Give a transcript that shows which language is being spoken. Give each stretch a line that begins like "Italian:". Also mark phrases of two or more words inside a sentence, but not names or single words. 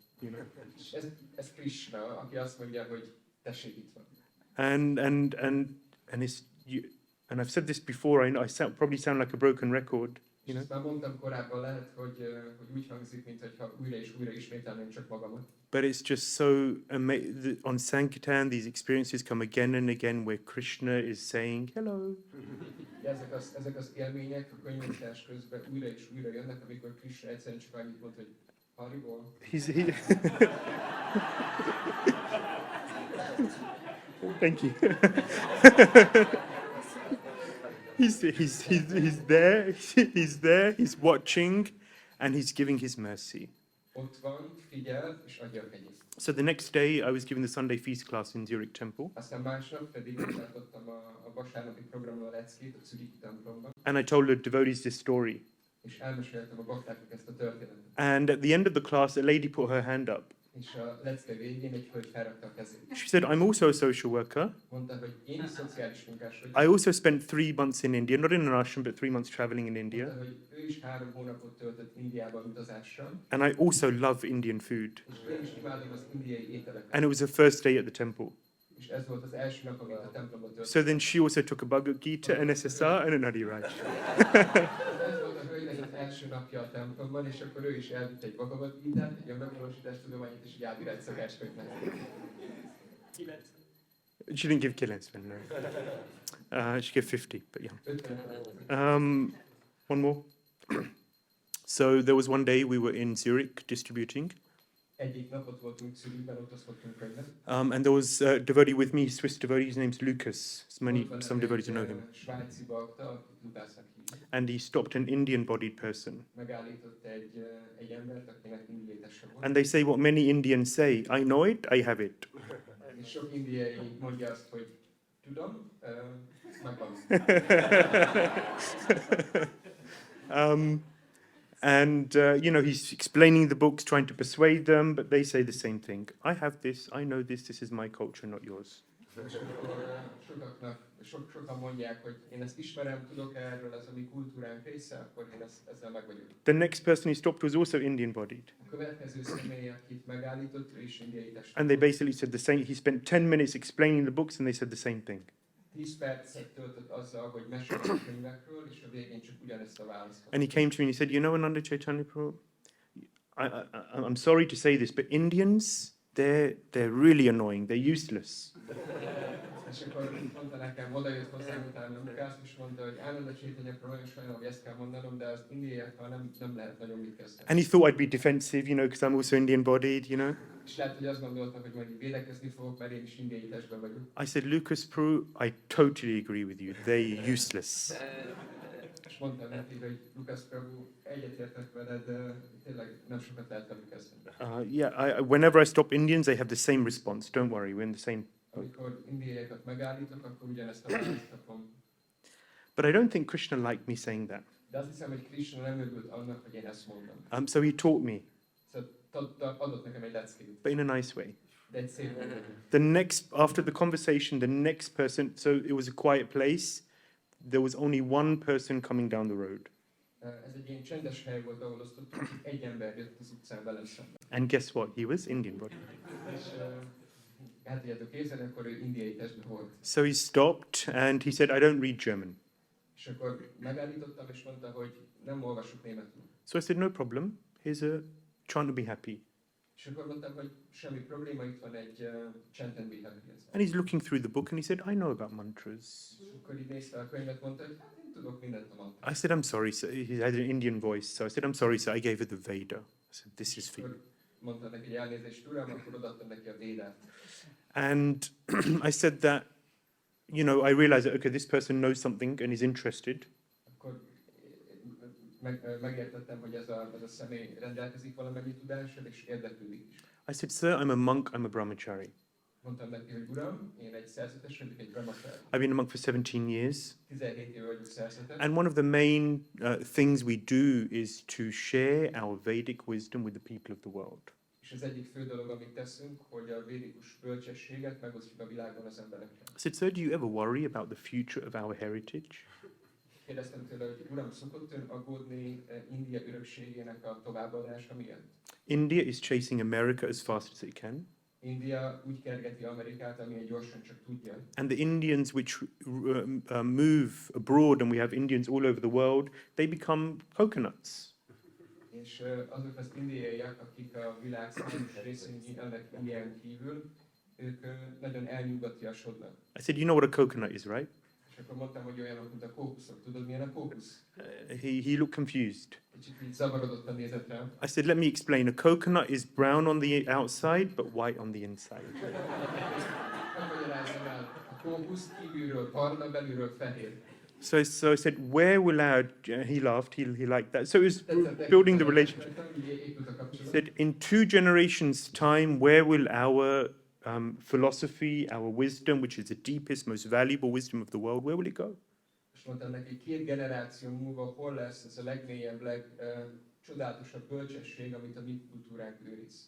Hungarian: És ez Krishna, aki azt mondja, hogy tessék itt van.
English: And I've said this before. I know probably sound like a broken record.
Hungarian: És ezt már mondtam korábban, lehet, hogy úgy hangzik, mintha újra és újra ismételném csak magamat.
English: But it's just so amazing. On Sankirtan, these experiences come again and again where Krishna is saying, hello.
Hungarian: Ezek az élmények a könyvírás közben újra és újra jönnek, amikor Krishna egyszerűen csak annyit mond, hogy Haribol.
English: Thank you. He's there, he's watching, and he's giving his mercy.
Hungarian: Ott van, figyel, és adja a kegyét.
English: So the next day, I was giving the Sunday feast class in Zurich Temple,
Hungarian: Aztán másnap pedig tartottam a vasárnapi programon a leckét a Zürichi templomban,
English: and I told the devotees this story.
Hungarian: és elmeséltem a baktáknak ezt a történetet.
English: And at the end of the class, a lady put her hand up.
Hungarian: És a lecke végén egy hölgy felrakta a kezét.
English: She said, I'm also a social worker.
Hungarian: Mondta, hogy én is szociális munkás vagyok.
English: I also spent 3 months in India, not in an ashram, but 3 months traveling in India.
Hungarian: Mondta, hogy ő is 3 hónapot töltött Indiában utazással.
English: And I also love Indian food.
Hungarian: És én is imádom az indiai ételeket.
English: And it was the first day at the temple.
Hungarian: És ez volt az első nap, amit a templomban töltött.
English: So then she also took a Bhagavad Gita, an SSR, and an Adiraj.
Hungarian: Ez volt a hölgynek az első napja a templomban, és akkor ő is elvitt egy Bhagavad Gitát, egy önmegvalósítás tudományát és egy Ádirács szakácskönyvet.
English: She didn't give Kilensman, no. She gave 50, but yeah. 50. One more. So there was one day we were in Zurich distributing,
Hungarian: Egyik napot voltunk Zürichben, ott osztottunk könyvet.
English: and there was a devotee with me, Swiss devotee, his name's Lucas. Some devotees know him.
Hungarian: Svájci bakta, akit Lukásnak hívják.
English: And he stopped an Indian-bodied person.
Hungarian: Megállított egy embert, akinek indiai teste volt.
English: And they say what many Indians say, I know it, I have it.
Hungarian: És sok indiai mondja azt, hogy tudom, megvan.
English: He's explaining the books, trying to persuade them, but they say the same thing. I have this, I know this is my culture, not yours.
Hungarian: Sokan mondják, hogy én ezt ismerem, tudok erről, ez a mi kultúránk része, akkor én ezzel meg vagyok.
English: The next person he stopped was also Indian-bodied.
Hungarian: A következő személy, akit megállított, ő is indiai testű.
English: And they basically said the same. He spent 10 minutes explaining the books, and they said the same thing.
Hungarian: 10 percet töltött azzal, hogy mesélt a könyvekről, és a végén csak ugyanezt a választ kapta.
English: And he came to me and he said, you know, Ananda Chaitanya Prabhu, I'm sorry to say this, but Indians, they're really annoying. They're useless.
Hungarian: És akkor mondta nekem, oda jött hozzám utána Lukács, és mondta, hogy Ananda Chaitanya Prabhu, nagyon sajnálom, hogy ezt kell mondanom, de az indiaiakkal nem lehet nagyon mit kezdeni.
English: And he thought I'd be defensive, you know, because I'm also Indian-bodied, you know.
Hungarian: És lehet, hogy azt gondolta, hogy majd védekezni fogok, mert én is indiai testben vagyok.
English: I said, Lucas Prabhu, I totally agree with you. They're useless.
Hungarian: És mondtam neki, hogy Lukács Prabhu, egyetértek veled, de tényleg nem sokat lehet velük kezdeni.
English: Whenever I stop Indians, they have the same response. Don't worry, we're in the same.
Hungarian: Amikor indiaiakat megállítok, akkor ugyanezt a választ kapom.
English: But I don't think Krishna liked me saying that.
Hungarian: De azt hiszem, hogy Krishna nem örült annak, hogy én ezt mondom.
English: So he taught me,
Hungarian: Szóval adott nekem egy leckét,
English: but in a nice way.
Hungarian: de egy szép módon.
English: The next, after the conversation, the next person, so it was a quiet place. There was only one person coming down the road.
Hungarian: Ez egy ilyen csendes hely volt, ahol osztottunk, egy ember jött az utcán velem szemben.
English: And guess what? He was Indian body.
Hungarian: És hát tudjátok képzelni, akkor ő indiai testben volt.
English: So he stopped and he said, I don't read German.
Hungarian: És akkor megállítottam, és mondta, hogy nem olvasok németül.
English: So I said, no problem. Here's a trying to be happy.
Hungarian: És akkor mondtam, hogy semmi probléma, itt van egy
English: chant and be happy. And he's looking through the book and he said, I know about mantras.
Hungarian: És akkor így nézte a könyvet, mondta, hogy hát én tudok mindent a mantrát.
English: I said, I'm sorry, sir. He had an Indian voice. So I said, I'm sorry, sir. I gave her the Veda. I said, this is for you.
Hungarian: Mondta neki, hogy elnézést, uram, akkor odaadtam neki a védát.
English: And I said that, you know, I realized that, okay, this person knows something and is interested.
Hungarian: Akkor megértettem, hogy ez a személy rendelkezik valamennyi tudással, és érdeklődik is.
English: I said, sir, I'm a monk, I'm a brahmachari.
Hungarian: Mondtam neki, hogy uram, én egy szerzetes vagyok, egy brahmachari.
English: I've been a monk for 17 years.
Hungarian: 17 éve vagyok szerzetes.
English: And one of the main things we do is to share our Vedic wisdom with the people of the world.
Hungarian: És az egyik fő dolog, amit teszünk, hogy a védikus bölcsességet megosztjuk a világon az emberekkel.
English: I said, sir, do you ever worry about the future of our heritage?
Hungarian: Kérdeztem tőle, hogy uram, szokott ön aggódni India örökségének a továbbadása miatt?
English: India is chasing America as fast as it can.
Hungarian: India úgy kergeti Amerikát, amilyen gyorsan csak tudja.
English: And the Indians which move abroad, and we have Indians all over the world, they become coconuts.
Hungarian: És azok az indiaiak, akik a világ számos részén élnek Indián kívül, ők nagyon elnyugatiasodnak.
English: I said, you know what a coconut is, right?
Hungarian: És akkor mondtam, hogy olyanok, mint a kókuszok. Tudod, milyen a kókusz?
English: He looked confused.
Hungarian: Kicsit így zavarodottan nézett rám.
English: I said, let me explain. A coconut is brown on the outside, but white on the inside.
Hungarian: Megmagyarázzam el. A kókusz kívülről barna, belülről fehér.
English: So I said, where will our... he laughed, he liked that. So it was building the relationship. He said, in 2 generations' time, where will our philosophy, our wisdom, which is the deepest, most valuable wisdom of the world, where will it go?
Hungarian: És mondtam neki, 2 generáció múlva hol lesz ez a legmélyebb, legcsodálatosabb bölcsesség, amit a mi kultúránk őriz.